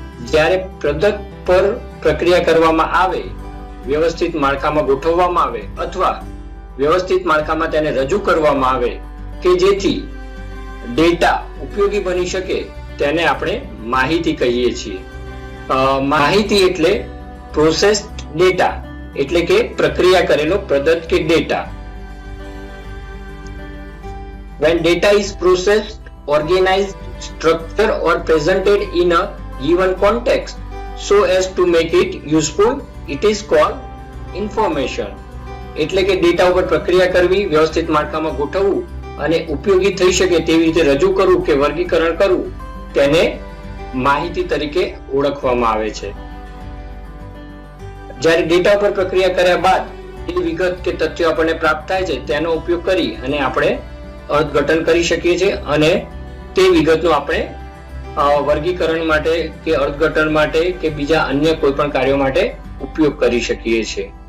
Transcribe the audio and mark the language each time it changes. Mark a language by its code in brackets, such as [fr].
[gu] જ્યારે પ્રદત્ત પર પ્રક્રિયા કરવામાં આવે, વ્યવસ્થિત માળખામાં ગોઠવવામાં આવે અથવા વ્યવસ્થિત માળખામાં તેને રજૂ કરવામાં આવે કે જેથી ડેટા ઉપયોગી બની શકે, તેને આપણે માહિતી કહીએ છીએ. માહિતી એટલે પ્રોસેસ્ડ ડેટા, એટલે કે પ્રક્રિયા કરેલો પ્રદત્ત કે data. [en] When data is processed, organized, structured or presented in a given context so as to make it useful, it is called information. [gu] એટલે કે ડેટા ઉપર પ્રક્રિયા કરવી, વ્યવસ્થિત માળખામાં ગોઠવવું અને ઉપયોગી થઈ શકે તેવી રીતે રજૂ કરવું કે વર્ગીકરણ કરવું, તેને માહિતી તરીકે ઓળખવામાં આવે છે. જ્યારે ડેટા ઉપર પ્રક્રિયા કર્યા બાદ એ વિગત કે તથ્યો આપણને પ્રાપ્ત થાય છે, તેનો ઉપયોગ કરી અને આપણે અર્થઘટન કરી શકીએ છીએ અને તે વિગતનો આપણે વર્ગીકરણ માટે કે અર્થઘટન માટે કે બીજા અન્ય કોઈ પણ કાર્યો માટે ઉપયોગ કરી શકીએ છીએ.